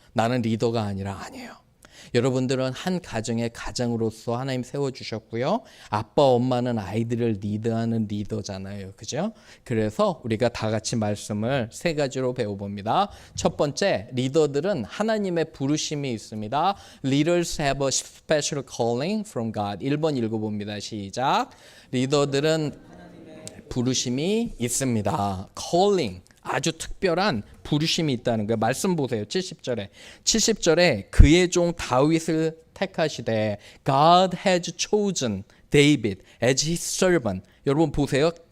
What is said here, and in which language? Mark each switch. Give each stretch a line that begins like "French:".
Korean: 나는 리더가 아니에요. 여러분들은 한 가정의 가장으로서 하나님 세워주셨고요. 아빠 엄마는 아이들을 리드하는 리더잖아요. 그죠? 그래서 우리가 다 같이 말씀을 3가지로 배워봅니다. 첫 번째, 리더들은 하나님의 부르심이 있습니다.
English: Leaders have a special calling from God.
Korean: 1번 읽어봅니다. 시작. 리더들은 부르심이 있습니다. Calling. 아주 특별한 부르심이 있다는 거예요. 말씀 보세요. 70절에 그의 종 다윗을 택하시되
English: God has chosen David as his servant.
Korean: 여러분 보세요.